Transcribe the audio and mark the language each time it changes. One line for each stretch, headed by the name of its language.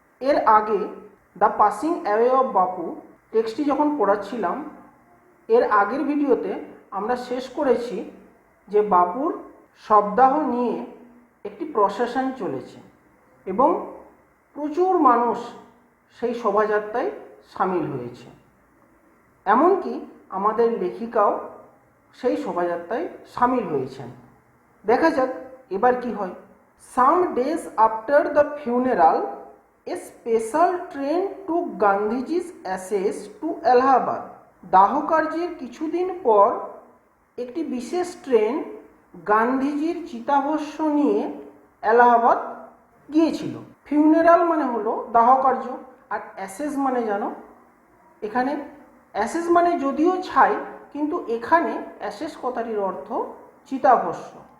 Bangla: এর আগে the passing away of বাপু টেক্সটটি যখন পড়াচ্ছিলাম, এর আগের ভিডিওতে আমরা শেষ করেছি যে বাপুর শবদাহ নিয়ে একটি প্রসেশন চলেছে এবং প্রচুর মানুষ সেই শোভাযাত্রায় সামিল হয়েছে। এমনকি আমাদের লেখিকাও সেই শোভাযাত্রায় সামিল হয়েছেন। দেখা যাক এবার কি হয়।
English: Some days after the funeral, a special train took Gandhiji's ashes to Allahabad.
Bangla: দাহ কার্যের কিছুদিন পর একটি বিশেষ ট্রেন গান্ধীজির চিতাভস্য নিয়ে এলাহাবাদ গিয়েছিল। ফিউনারাল মানে হলো দাহ কার্য, আর অ্যাশেজ মানে জানো, এখানে অ্যাশেজ মানে যদিও ছাই, কিন্তু এখানে অ্যাশেজ কথাটির অর্থ চিতাভস্য।